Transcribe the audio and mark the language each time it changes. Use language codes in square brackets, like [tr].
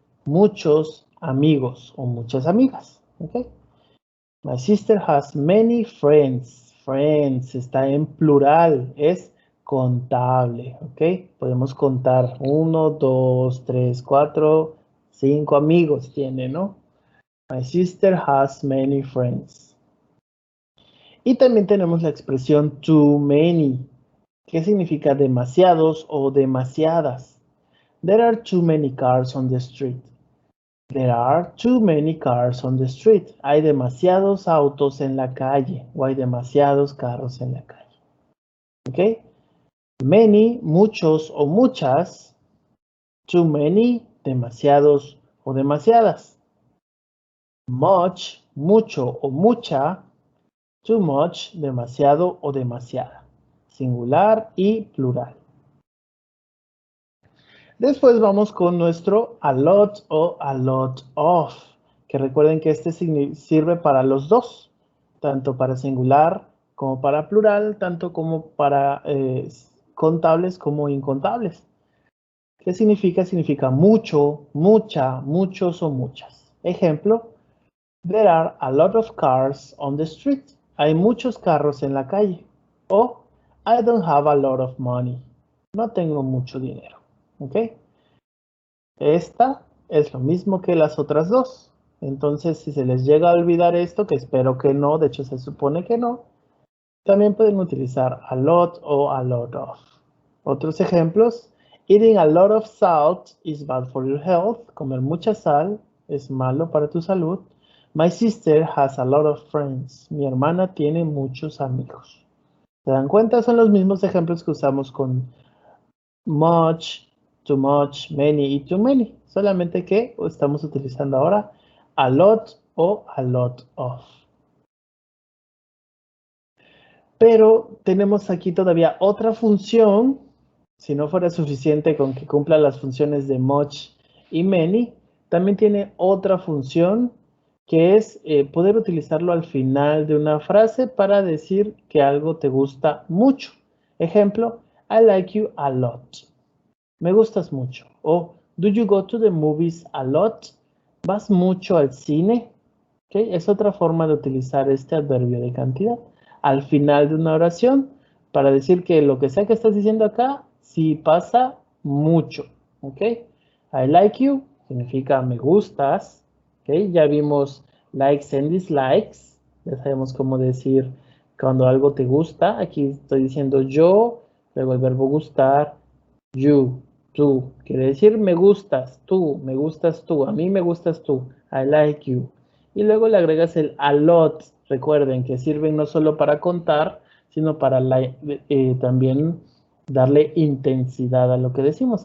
[es] Muchos amigos o muchas amigas. ¿Okay? [en] My sister has many friends. Friends [es] está en plural, es contable, ¿ok? Podemos contar 1, 2, 3, 4, 5 amigos tiene, ¿no? [en] My sister has many friends. [es] Y también tenemos la expresión too many, que significa demasiados o demasiadas. [en] There are too many cars on the street. There are too many cars on the street. [es] Hay demasiados autos en la calle o hay demasiados carros en la calle. ¿Ok? Many, muchos o muchas. Too many, demasiados o demasiadas. Much, mucho o mucha. Too much, demasiado o demasiada. Singular y plural. Después vamos con nuestro a lot o a lot of, que recuerden que este sirve para los dos, tanto para singular como para plural, tanto como para contables como incontables. ¿Qué significa? Significa mucho, mucha, muchos o muchas. [en] Ejemplo, there are a lot of cars on the street. [es] Hay muchos carros en la calle. [en] O, I don't have a lot of money. [es] No tengo mucho dinero. ¿Ok? Esta es lo mismo que las otras dos. Entonces, si se les llega a olvidar esto, que espero que no, de hecho se supone que no, también pueden utilizar a lot o a lot of. Otros ejemplos, [en] eating a lot of salt is bad for your health. [es] Comer mucha sal es malo para tu salud. [en] My sister has a lot of friends. [es] Mi hermana tiene muchos amigos. ¿Se dan cuenta? Son los mismos ejemplos que usamos con much, too much, many y too many. Solamente que estamos utilizando ahora a lot o a lot of. Pero tenemos aquí todavía otra función. Si no fuera suficiente con que cumpla las funciones de much y many, también tiene otra función que es poder utilizarlo al final de una frase para decir que algo te gusta mucho. [en] Ejemplo, I like you a lot. [es] Me gustas mucho. [en] O, do you go to the movies a lot? [es] ¿Vas mucho al cine? ¿Okay? Es otra forma de utilizar este adverbio de cantidad al final de una oración para decir que lo que sea que estás diciendo acá, sí pasa mucho. [en] ¿Ok? I like you [es] significa me gustas. [en] ¿Ok? [es] Ya vimos likes and dislikes. Ya sabemos cómo decir cuando algo te gusta. Aquí estoy diciendo yo, luego el verbo gustar, you, tú. Quiere decir me gustas tú, a mí me gustas tú. [en] I like you. [es] Y luego le agregas el a lot. Recuerden que sirven no solo para contar, sino para también darle intensidad a lo que decimos.